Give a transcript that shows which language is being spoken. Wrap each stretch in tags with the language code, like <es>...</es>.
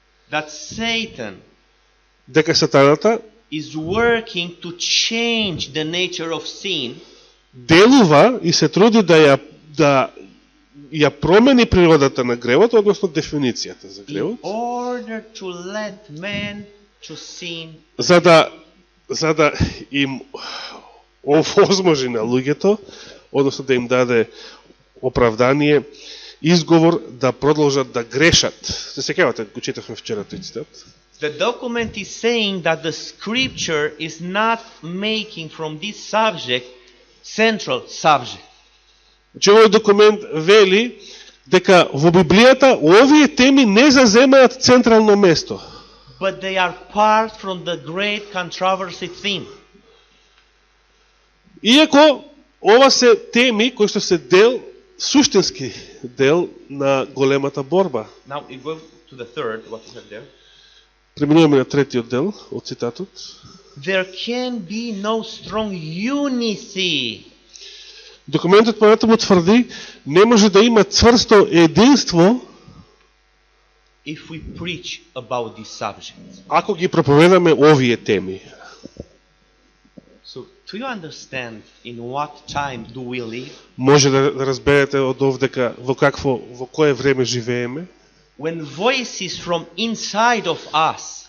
<en>that Satan</en> <mk>дека сатаната</mk> <en>is working to change the nature of sin</en> <mk>делува и се труди да ја промени природата на гревот, односно дефиницијата за</mk> <en>in</en> <mk>гревот,</mk> <en>order to let man to sin.</en> <mk>за да им овозможи на луѓето, односно да им даде оправдание, изговор да продолжат да грешат. Се сеќавате, го читавме вчера тој цитат.</mk> <en>The document is saying that the scripture is not making from this subject central subject.</en> <mk>Че овој документ вели дека во Библијата овие теми не заземаат централно место.</mk> <en>But they are part from the great controversy theme.</en> <mk>Иако ова се теми кои што се дел, суштински дел на големата борба.</mk> <en>Now we go to the third, what is it there?</en> <mk>Преминуваме на третиот дел од цитатот.</mk> <en>There can be no strong unity</en> <mk>Документот понатаму тврди, не може да има цврсто единство</mk> <en>if we preach about this subject.</en> <mk>ако ги проповедаме овие теми.</mk> <en>So, do you understand in what time do we live?</en> <mk>Може да разберете од овдека во кое време живееме,</mk> <en>When voices from inside of us</en>